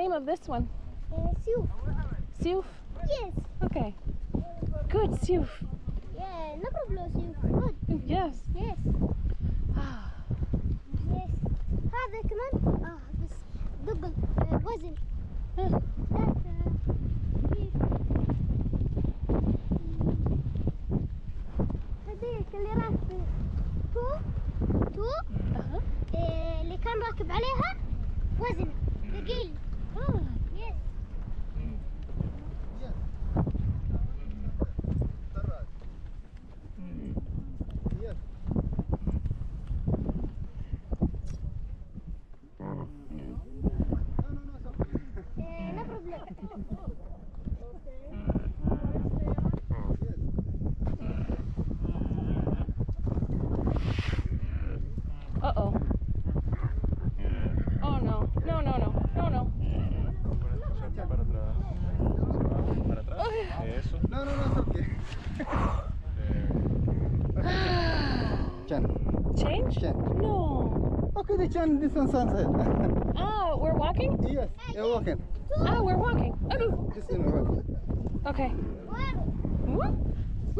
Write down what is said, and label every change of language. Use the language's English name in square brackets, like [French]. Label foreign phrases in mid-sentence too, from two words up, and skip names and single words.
[English] name of this one? Suf. Suf? Yes. Okay. Good, Suf. Yeah, no problem, Suf. Good. Yes. Yes. Ah. Yes. [Arabic] هذا كمان بس دق وزن. هذيك اللي راح تو اللي كان راكب عليها وزن ثقيل. [English] يس. No problem. Uh-oh. Oh no. No, no, no. No, no. Eso. No, no, no, it's okay. Chan. Change? Chan. No. Okay, the Chan, this one sunset. Oh, we're walking? Yes, you're walking. Oh, we're walking. Oh. This is walking. Okay. Whoop. Whoop.